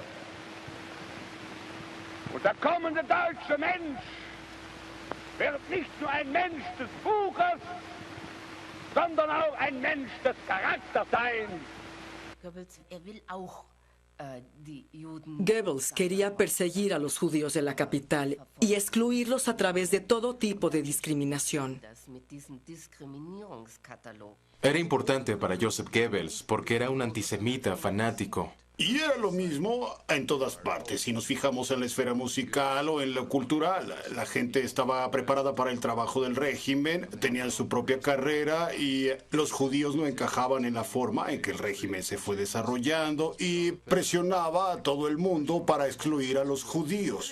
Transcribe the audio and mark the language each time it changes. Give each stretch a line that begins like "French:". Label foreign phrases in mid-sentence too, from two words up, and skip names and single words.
German: Und der kommende deutsche Mensch wird nicht nur ein Mensch des Buches, sondern auch ein Mensch des Charakters sein.
Spanish: Goebbels quería perseguir a los judíos de la capital y excluirlos a través de todo tipo de discriminación. Era importante para Joseph Goebbels porque era un antisemita fanático. Y era lo mismo en todas partes. Si nos fijamos en la esfera musical o en lo cultural, la gente estaba preparada para el trabajo del régimen, tenían su propia carrera y los judíos no encajaban en la forma en que el régimen se fue desarrollando y presionaba a todo el mundo para excluir a los judíos.